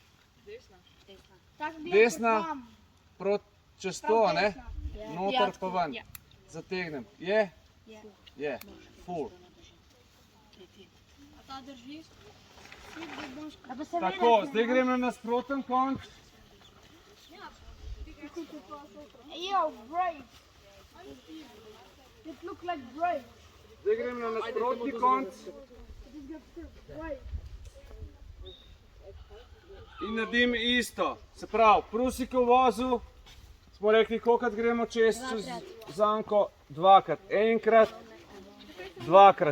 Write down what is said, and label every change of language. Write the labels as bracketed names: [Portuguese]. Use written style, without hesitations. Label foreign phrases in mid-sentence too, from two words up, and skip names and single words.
[Slovenian] Desna. Proti čez to, ne? Noter pa ven. Zategnem. Je? Je. Ful. A ta drži? Tako, zdaj grem na nasproten konč. [English] Yo, brave. It look like brave. [Slovenian] Zdaj grem na nasprotni konc in naredim isto. Se pravi, prusikov vozel, smo rekli, kolikrat gremo čez zanko? Dvakrat. Enkrat, dvakrat.